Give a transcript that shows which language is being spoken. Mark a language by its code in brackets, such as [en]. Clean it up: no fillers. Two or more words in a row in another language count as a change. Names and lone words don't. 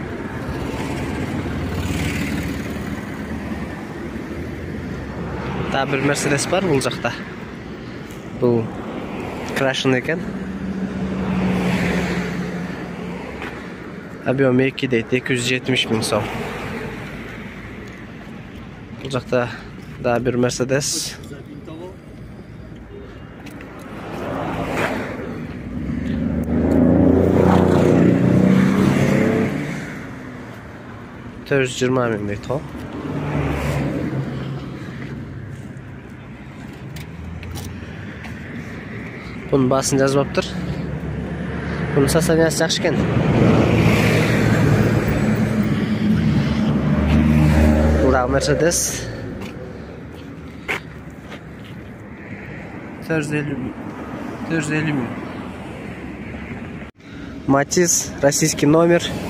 [ky] Та бир Мерседес бар бул жакта. Бул крашен экен. Объем 2 дейт, 270 миң сом. [kk] Бұл жақта да бір Мерседес. $420 миң дейт ол. Бұның басын жазбаптыр. Бұның состояниясы жақсы екен. Mercedes 450 миң. [ru] Matiz российский номер.